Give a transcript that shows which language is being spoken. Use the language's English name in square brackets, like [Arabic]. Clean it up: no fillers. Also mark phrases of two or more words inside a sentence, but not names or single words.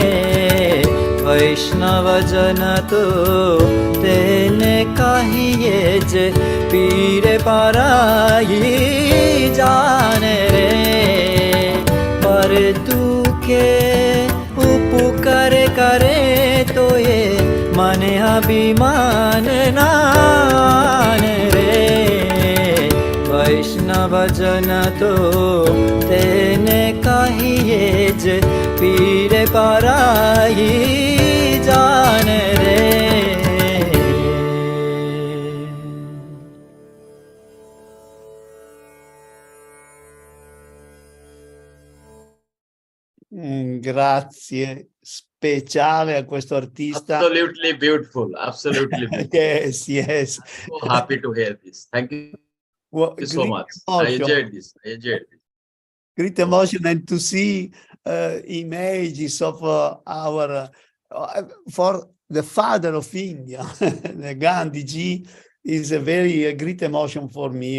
[Gujarati] વૈષ્ણવ જન તો તેને કહીએ જે પીડ પરાઈ જાણ રે પર દુઃખે ઉપકાર કરે તો યે મને અભિમાન નાન રે વૈષ્ણવ જન તો તેને કહીએ જે પીડ પરાઈ જાણ રે [Italian] Grazie speciale a questo artista. [English] Absolutely beautiful. Absolutely beautiful. Yes, yes. I'm so happy to hear this. Thank you so much. I enjoyed this. I enjoyed it. Great emotion, and to see images of our for the father of India, the Gandhi ji, is a very great emotion for me.